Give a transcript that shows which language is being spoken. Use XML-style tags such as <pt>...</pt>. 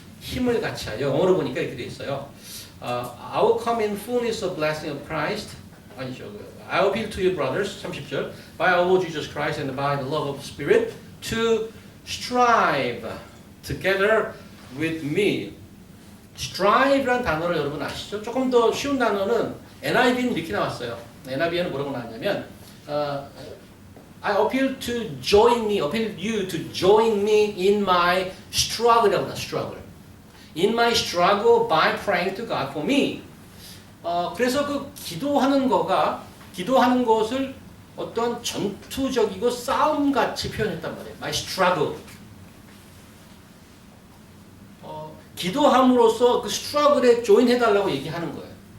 <ko>힘을 같이하여 영어로 보니까 이렇게 돼 있어요.</ko> <en>I will come in fullness of blessing of Christ.</en> <ko>아니죠.</ko> <en>I appeal to you brothers 30절 by our Lord Jesus Christ and by the love of the Spirit to strive together with me.</en> <ko>strive라는 단어를 여러분 아시죠? 조금 더 쉬운 단어는 NIV는 이렇게 나왔어요. NIV에는 뭐라고 나왔냐면</ko> <en>I appeal to join me, appeal you to join me in my struggle</en> <ko>이라고 나왔어요.</ko> <en>struggle. In my struggle by praying to God for me.</en> <ko>그래서 그 기도하는 것을 어떤 전투적이고 싸움같이 표현했단 말이에요.</ko> <en>My struggle.</en> <ko>기도함으로써 그 스트러글에 조인해달라고 얘기하는 거예요.</ko>